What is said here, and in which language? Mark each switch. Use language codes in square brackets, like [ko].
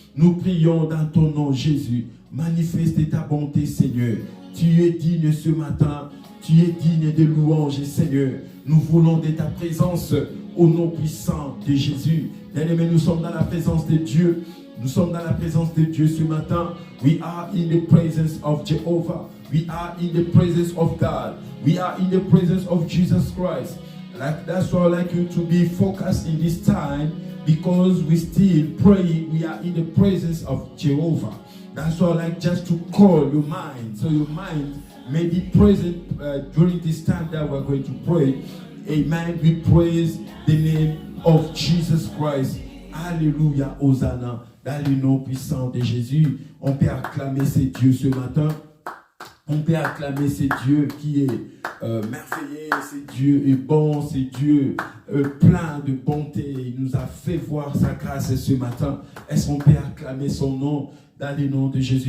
[fr] Nous prions dans ton nom, Jésus. Manifeste ta bonté, Seigneur. Tu es digne ce matin. Tu es digne de louanges, Seigneur. Nous voulons de ta présence au nom puissant de Jésus. Bien-aimés, nous sommes dans la présence de Dieu. Nous sommes dans la présence de Dieu ce matin. [en] We are in the presence of Jehovah. We are in the presence of God. We are in the presence of Jesus Christ. That's why I'd like you to be focused in this time, because we still pray. We are in the presence of Jehovah. That's why I like just to call your mind, so your mind may be present during this time that we're going to pray. Amen. We praise the name of Jesus Christ. [fr] Alléluia, Hosanna. Dans le nom puissant de Jésus, on peut acclamer ces dieux ce matin. On peut acclamer ce Dieu qui est merveilleux, ce Dieu est bon, ce Dieu plein de bonté. Il nous a fait voir sa grâce ce matin. Est-ce qu'on peut acclamer son nom dans le nom de Jésus?